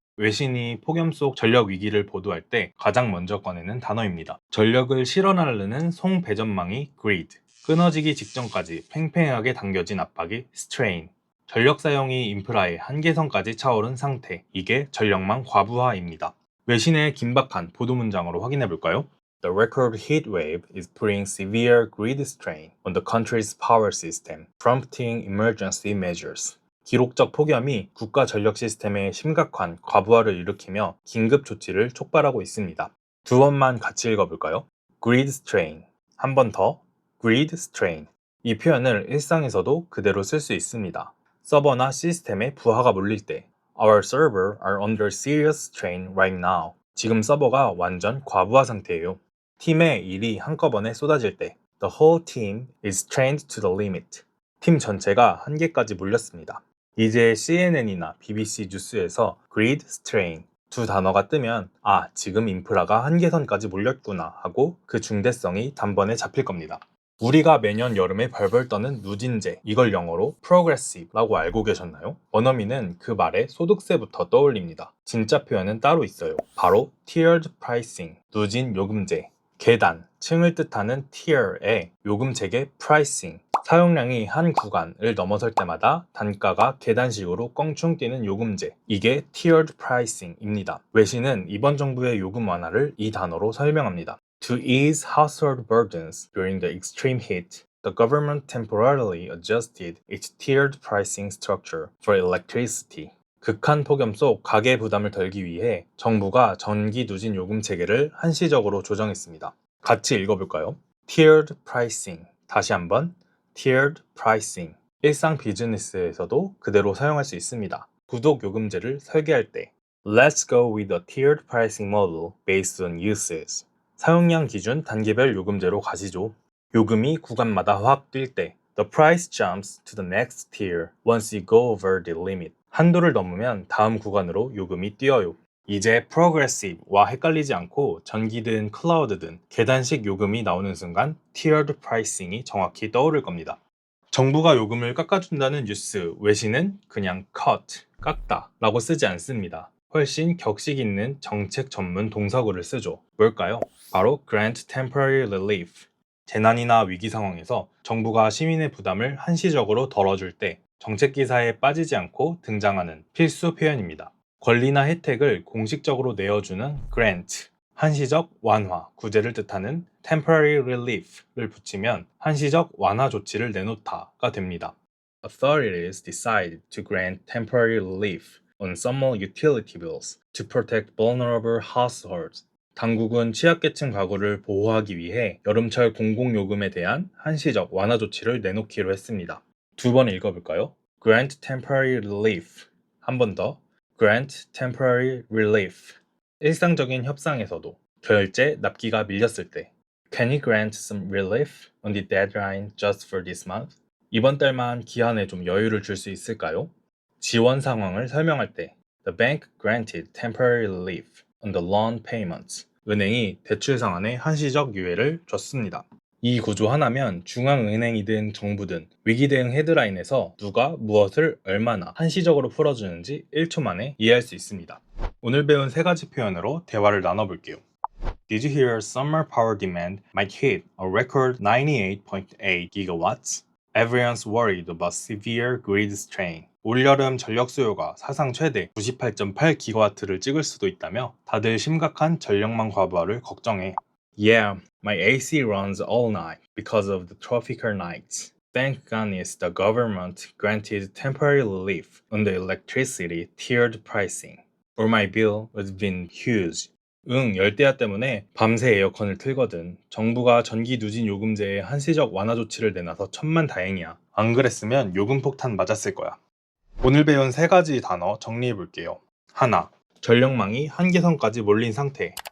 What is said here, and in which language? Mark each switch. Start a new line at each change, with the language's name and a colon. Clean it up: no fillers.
Korean: 외신이 폭염 속 전력 위기를 보도할 때 가장 먼저 꺼내는 단어입니다. 전력을 실어 나르는 송배전망이 grid, 끊어지기 직전까지 팽팽하게 당겨진 압박이 strain, 전력 사용이 인프라의 한계선까지 차오른 상태, 이게 전력망 과부하입니다. 외신의 긴박한 보도 문장으로 확인해 볼까요?
English: The record heat wave is putting severe grid strain on the country's power system, prompting emergency measures.
Korean: 기록적 폭염이 국가 전력 시스템에 심각한 과부하를 일으키며 긴급 조치를 촉발하고 있습니다. 두 번만 같이 읽어볼까요?
English: Grid strain.
Korean: 한 번 더.
English: Grid strain.
Korean: 이 표현을 일상에서도 그대로 쓸 수 있습니다. 서버나 시스템에 부하가 몰릴 때
English: Our server are under serious strain right now.
Korean: 지금 서버가 완전 과부하 상태예요. 팀의 일이 한꺼번에 쏟아질 때
English: The whole team is strained to the limit.
Korean: 팀 전체가 한계까지 몰렸습니다. 이제 CNN이나 BBC 뉴스에서 grid strain 두 단어가 뜨면 지금 인프라가 한계선까지 몰렸구나 하고 그 중대성이 단번에 잡힐 겁니다. 우리가 매년 여름에 벌벌 떠는 누진제, 이걸 영어로 progressive라고 알고 계셨나요? 원어민은 그 말에 소득세부터 떠올립니다. 진짜 표현은 따로 있어요. 바로 tiered pricing, 누진 요금제. 계단, 층을 뜻하는 tier의 요금체계 pricing. 사용량이 한 구간을 넘어설 때마다 단가가 계단식으로 껑충 뛰는 요금제. 이게 tiered pricing입니다. 외신은 이번 정부의 요금 완화를 이 단어로 설명합니다.
English: To ease household burdens during the extreme heat, the government temporarily adjusted its tiered pricing structure for electricity.
Korean: 극한 폭염 속 가계 부담을 덜기 위해 정부가 전기 누진 요금 체계를 한시적으로 조정했습니다. 같이 읽어볼까요? Tiered pricing. 다시 한번.
English: Tiered pricing.
Korean: 일상 비즈니스에서도 그대로 사용할 수 있습니다. 구독 요금제를 설계할 때
English: Let's go with a tiered pricing model based on uses.
Korean: 사용량 기준 단계별 요금제로 가시죠. 요금이 구간마다 확 뛸 때
English: The price jumps to the next tier once you go over the limit.
Korean: 한도를 넘으면 다음 구간으로 요금이 뛰어요. 이제 progressive와 헷갈리지 않고 전기든 클라우드든 계단식 요금이 나오는 순간 tiered pricing이 정확히 떠오를 겁니다. 정부가 요금을 깎아준다는 뉴스, 외신은 그냥 cut, 깎다 라고 쓰지 않습니다. 훨씬 격식 있는 정책 전문 동사구를 쓰죠. 뭘까요? 바로 grant temporary relief. 재난이나 위기 상황에서 정부가 시민의 부담을 한시적으로 덜어줄 때 정책 기사에 빠지지 않고 등장하는 필수 표현입니다. 권리나 혜택을 공식적으로 내어주는 grant, 한시적 완화, 구제를 뜻하는 temporary relief를 붙이면 한시적 완화 조치를 내놓다가 됩니다.
English: Authorities decide to grant temporary relief on summer utility bills to protect vulnerable households.
Korean: 당국은 취약계층 가구를 보호하기 위해 여름철 공공요금에 대한 한시적 완화 조치를 내놓기로 했습니다. 두 번 읽어볼까요?
English: Grant temporary relief.
Korean: 한 번 더.
English: Grant temporary relief.
Korean: 일상적인 협상에서도 결제 납기가 밀렸을 때
English: Can you grant some relief on the deadline just for this month?
Korean: 이번 달만 기한에 좀 여유를 줄 수 있을까요? 지원 상황을 설명할 때
English: The bank granted temporary relief on the loan payments.
Korean: 은행이 대출 상환에 한시적 유예를 줬습니다. 이 구조 하나면 중앙은행이든 정부든 위기 대응 헤드라인에서 누가 무엇을 얼마나 한시적으로 풀어주는지 1초 만에 이해할 수 있습니다. 오늘 배운 3가지 표현으로 대화를 나눠볼게요.
English: Did you hear summer power demand might hit a record 98.8 gigawatts? Everyone's worried about severe grid strain.
Korean: 올여름 전력 수요가 사상 최대 98.8기가와트를 찍을 수도 있다며 다들 심각한 전력망 과부하를 걱정해.
English: Yeah, my AC runs all night because of the tropical nights. Thank goodness the government granted temporary relief on the electricity tiered pricing. Or my bill would have been huge.
Korean: 열대야 때문에 밤새 에어컨을 틀거든. 정부가 전기 누진 요금제에 한시적 완화 조치를 내놔서 천만다행이야. 안 그랬으면 요금 폭탄 맞았을 거야. 오늘 배운 세 가지 단어 정리해 볼게요. 하나, 전력망이 한계선까지 몰린 상태.